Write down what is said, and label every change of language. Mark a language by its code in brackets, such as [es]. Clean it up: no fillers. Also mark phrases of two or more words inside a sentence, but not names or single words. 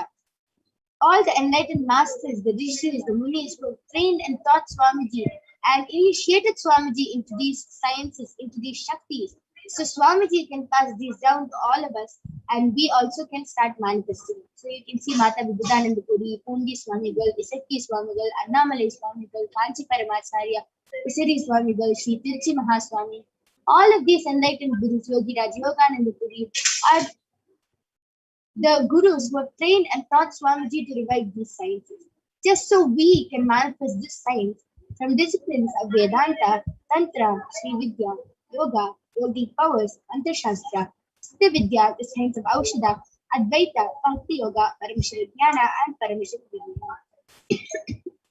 [en] All the enlightened masters, the rishis, the munis who have trained and taught Swamiji and initiated Swamiji into these sciences, into these Shaktis. So Swamiji can pass these down to all of us and we also can start manifesting. So you can see Mata Vibudananda Puri, Pundi Swamigal, Isakki Swamigal, Annamalai Swamigal, Kanchi Paramacharya, Isari Swamigal, Sri Tirchi Mahaswami. All of these enlightened gurus, Yogi Raj Yogananda Puri, are the gurus who have trained and taught Swamiji to revive these sciences, just so we can manifest this science from disciplines of Vedanta, Tantra, Sri Vidya, Yoga, Yogic powers, Antarshastra, Siddha Vidya, the science of Aushadha, Advaita, Bhakti Yoga, Paramashivoham, and Paramashivoham.